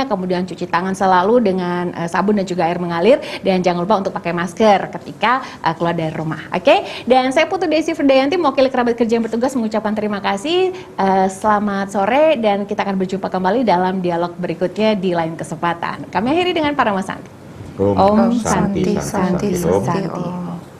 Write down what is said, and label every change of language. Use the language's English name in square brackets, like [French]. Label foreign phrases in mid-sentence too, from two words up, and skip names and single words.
[Indonesian] Kemudian cuci tangan selalu dengan sabun dan juga air mengalir, dan jangan lupa untuk pakai masker ketika keluar dari rumah. Oke? Dan saya Putu Desi Fridayanti, mewakili kerabat kerja yang bertugas, mengucapkan terima kasih. Selamat sore, dan kita akan berjumpa kembali dalam dialog berikutnya di lain kesempatan. Kami akhiri dengan para Mas Santi. [Sanskrit] Om Santi, Santi, Santi, Santi, Om.